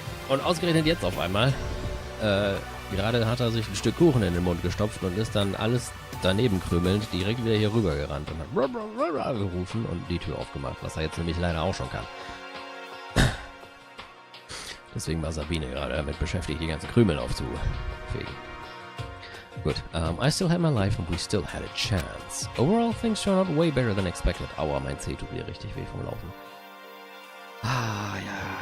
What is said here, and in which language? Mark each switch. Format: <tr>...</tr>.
<de>Und ausgerechnet jetzt auf einmal, gerade hat er sich ein Stück Kuchen in den Mund gestopft und ist dann alles daneben krümelnd direkt wieder hier rüber gerannt und hat gerufen und die Tür aufgemacht, was er jetzt nämlich leider auch schon kann. Deswegen war Sabine gerade damit beschäftigt, die ganzen Krümel aufzufegen.</de> <en>Gut, I still had my life and we still had a chance. Overall, things turned out way better than expected.</en> <de>Aua, mein Zeh tut wieder richtig weh vom Laufen. Ah, ja.</de>